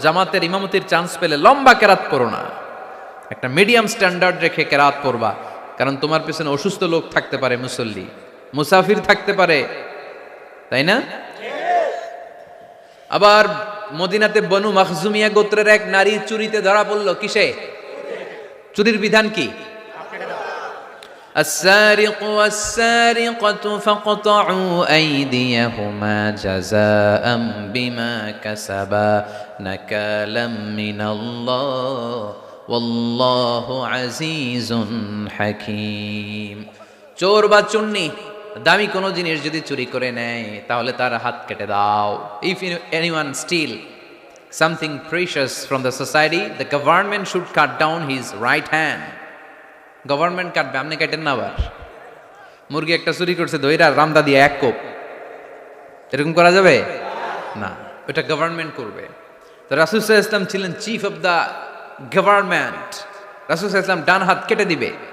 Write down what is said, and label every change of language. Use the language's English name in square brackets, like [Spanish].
[Bangla] জামাতের ইমামতির চান্স পেলে লম্বা কেরাত করো না, একটা মিডিয়াম স্ট্যান্ডার্ড রেখে কেরাত পড়বা, কারণ তোমার পেছনে অসুস্থ লোক থাকতে পারে, মুসল্লি, মুসাফির থাকতে পারে, তাই না? আবার মদিনাতে বনু মাখজুমিয়া গোত্রের এক নারী চুরিতে ধরা পড়ল। কিসে? চুরির বিধান কি? [Arabic] السارق والسارقة فاقطعوا أيديهما جزاء بما كسبا نكالا من الله والله عزيز حكيم। [Bangla] চোর বা চুন্নি দামি কোনো জিনিস যদি চুরি করে নেয় তাহলে তার হাত কেটে দাও। [English] If anyone steal something precious from the society, the government should cut down his right hand. [Bangla] Government কাটবে, আপনি কাটেন না। আবার মুরগি একটা চুরি করছে, দইরা রামদা দিয়ে এক কোপ, এরকম করা যাবে না, ওটা গভর্নমেন্ট করবে। তো রাসূল সাল্লাল্লাহু আলাইহি ওয়াসাল্লাম ছিলেন চিফ অফ দ্য গভর্নমেন্ট, রাসূল সাল্লাল্লাহু আলাইহি ওয়াসাল্লাম ডান হাত কেটে দিবে।